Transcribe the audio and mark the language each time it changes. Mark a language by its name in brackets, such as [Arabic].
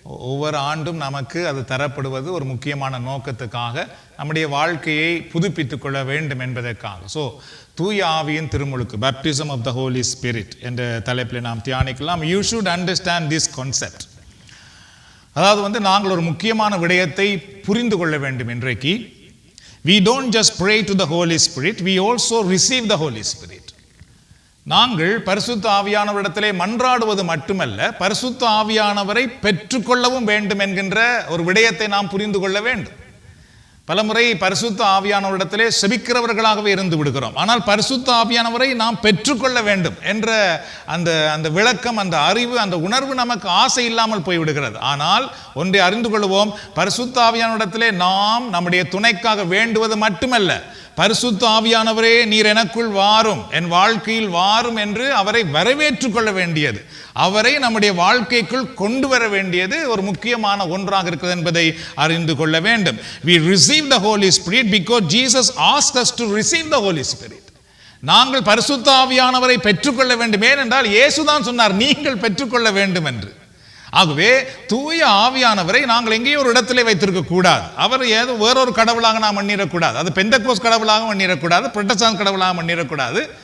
[Tamil] ஒவ்வொரு ஆண்டும் நமக்கு அது தரப்படுவது ஒரு முக்கியமான நோக்கத்துக்காக, நம்முடைய வாழ்க்கையை புதுப்பித்துக் கொள்ள வேண்டும் என்பதற்காக. ஸோ தூய ஆவியின் திருமுழுக்கு, [English] baptism of the holy spirit [Tamil] என்ற தலைப்பில் நாம் தியானிக்கலாம். [English] You should understand this concept. [Tamil] அதாவது நாங்கள் ஒரு முக்கியமான விடயத்தை புரிந்து கொள்ள வேண்டும் இன்றைக்கு. [English] We don't just pray to the Holy Spirit, we also receive the Holy Spirit. [Tamil] நாங்கள் பரிசுத்த ஆவியானவரிடத்திலே மன்றாடுவது மட்டுமல்ல, பரிசுத்த ஆவியானவரை பெற்றுக்கொள்ளவும் வேண்டும் என்கின்ற ஒரு விடயத்தை நாம் புரிந்து கொள்ள வேண்டும். பலமுறை பரிசுத்த ஆவியானவரிடத்திலே செபிக்கிறவர்களாகவே இருந்து விடுகிறோம். ஆனால் பரிசுத்த ஆவியானவரை நாம் பெற்றுக்கொள்ள வேண்டும் என்ற அந்த விளக்கம், அந்த அறிவு, அந்த உணர்வு நமக்கு ஆசை இல்லாமல் போய்விடுகிறது. ஆனால் ஒன்றை அறிந்து கொள்வோம், பரிசுத்த ஆவியானவரிடத்திலே நாம் நம்முடைய துணைக்காக வேண்டுவது மட்டுமல்ல, பரிசுத்த ஆவியானவரே நீர் எனக்குள் வாரும், என் வாழ்க்கையில் வாரும் என்று அவரை வரவேற்றுக் கொள்ள வேண்டியது, அவரை நம்முடைய வாழ்க்கைக்குள் கொண்டு வர வேண்டியது ஒரு முக்கியமான ஒன்றாக இருக்கிறது என்பதை அறிந்து கொள்ள வேண்டும். [English] We receive the Holy Spirit because Jesus asked us to receive the Holy Spirit. [Tamil] நாங்கள் பரிசுத்த ஆவியானவரை பெற்றுக்கொள்ள வேண்டும். ஏனென்றால் இயேசுதான் சொன்னார், நீங்கள் பெற்றுக்கொள்ள வேண்டும் என்று. ஆகவே தூய ஆவியானவரை நாங்கள் எங்கேயோ ஒரு இடத்திலே வைத்திருக்க கூடாது. அவர் ஏதோ வேறொரு கடவுளாக நாம் எண்ணிடக்கூடாது. அது பெந்தகோஸ் கடவுளாக எண்ணிடக்கூடாது, புரட்டஸ்டாண்ட் கடவுளாக எண்ணிடக்கூடாது.